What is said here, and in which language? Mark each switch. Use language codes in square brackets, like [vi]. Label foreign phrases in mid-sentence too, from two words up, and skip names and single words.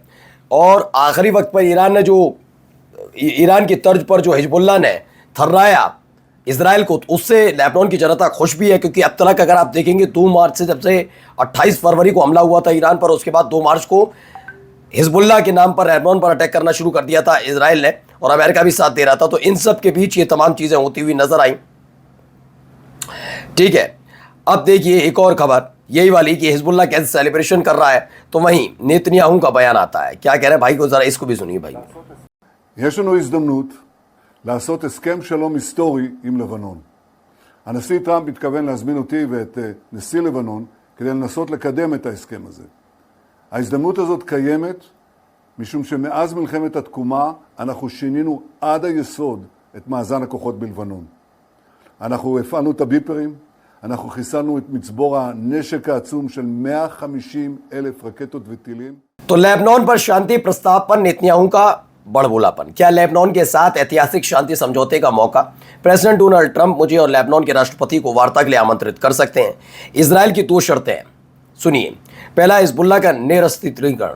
[hi] और आखिरी वक्त पर ईरान की तर्ज पर जो हिजबुल्लाह ने थर्राया इजराइल को, तो उससे लेबनान की जनता खुश भी है क्योंकि अब तक अगर आप देखेंगे 2 मार्च से, जब से 28 फरवरी को हमला हुआ था ईरान पर, उसके बाद 2 मार्च को हिजबुल्लाह के नाम पर लेबनान पर अटैक करना शुरू कर दिया था इजराइल ने, और अमेरिका भी साथ दे रहा था। तो इन सब के बीच ये तमाम चीज़ें होती हुई नजर आई। ठीक है, अब देखिए एक और खबर यही वाली कि हिजबुल्लाह कैसे सेलिब्रेशन कर रहा है, तो वहीं नेतन्याहू का बयान आता है। क्या कह रहे हैं भाई को, जरा इसको भी सुनिए भाई। [he] יש לנו הזדמנות לעשות הסכם שלום היסטורי עם לבנון. הנשיא טראמפ מתכוון להזמין אותי ואת נשיא לבנון כדי לנסות לקדם את ההסכם הזה. ההזדמנות הזאת קיימת משום שמאז מלחמת התקומה אנחנו שינינו עד היסוד את מאזן הכוחות בלבנון. אנחנו הפעלנו את הביפרים, אנחנו חיסלנו את מצבור הנשק העצום של 150,000 रकेटों וטילים. [hi] तो लेबनान पर शांति प्रस्ताव पर नेतन्याहू का बड़बोलापन। क्या लेबनान के साथ ऐतिहासिक शांति समझौते का मौका? प्रेसिडेंट डोनाल्ड ट्रंप मुझे और लेबनान के राष्ट्रपति को वार्ता के लिए आमंत्रित कर सकते हैं। इजराइल की 2 शर्तें हैं, सुनिए। पहला, हिजबुल्लाह का निरस्त्रीकरण।